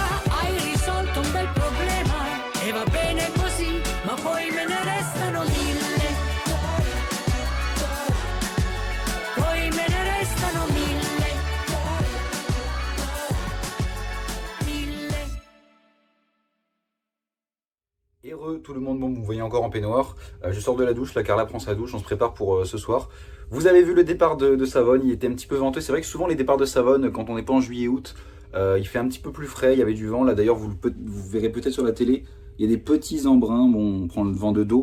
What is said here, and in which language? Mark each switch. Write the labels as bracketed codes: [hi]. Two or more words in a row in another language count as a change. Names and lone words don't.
[it] Hai risolto un bel problema e va bene così, ma poi me ne restano mille. Poi me ne restano mille. Mille. [fr] Heureux tout le monde, bon, vous me voyez encore en peignoir. Je sors de la douche, la Carla prend sa douche, on se prépare pour ce soir. Vous avez vu le départ de Savone, il était un petit peu venteux. C'est vrai que souvent les départs de Savone, quand on n'est pas en juillet-août, il fait un petit peu plus frais, il y avait du vent. Là d'ailleurs, vous verrez peut-être sur la télé, il y a des petits embruns, bon, on prend le vent de dos.